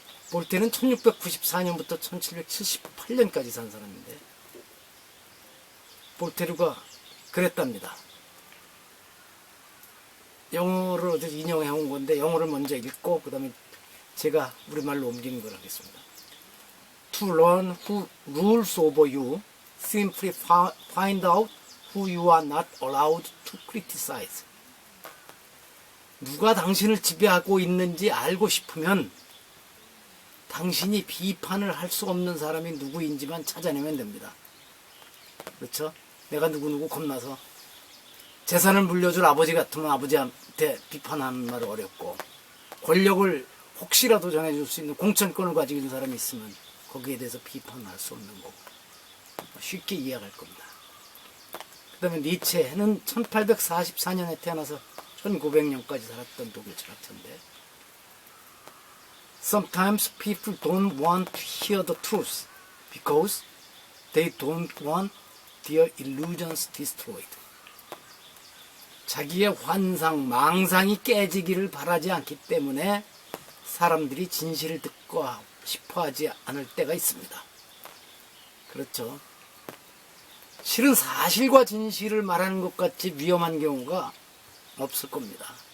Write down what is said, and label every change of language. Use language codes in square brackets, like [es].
[ko] 볼테르는 1694년부터 1778년까지 산 사람인데 볼테르가 그랬답니다. 영어를 어디서 인용해 온 건데 영어를 먼저 읽고 그 다음에 제가 우리말로 옮기는 걸 하겠습니다. [en] To learn who rules over you, simply find out who you are not allowed to criticize. [ko] 누가 당신을 지배하고 있는지 알고 싶으면 당신이 비판을 할 수 없는 사람이 누구인지만 찾아내면 됩니다. 그렇죠? 내가 누구 겁나서 재산을 물려줄 아버지 같으면 아버지한테 비판하는 말 어렵고 어력을 혹시라도 전해줄 수 있는 공천권을 가지고 있는 사람이 있으면 거기에 대해서 비판할 수 없는 거고 쉽게 이해할 겁니다. 그 다음에 니체는 1844년에 태어나서 1900년까지 살았던 독일 철학자인데 [en] Sometimes people don't want to hear the truth because they don't want their illusions destroyed. [ko] 자기의 환상, 망상이 깨지기를 바라지 않기 때문에 사람들이 진실을 듣고 싶어 하지 않을 때가 있습니다. 그렇죠. 실은 사실과 진실을 말하는 것 같이 위험한 경우가 없을 겁니다.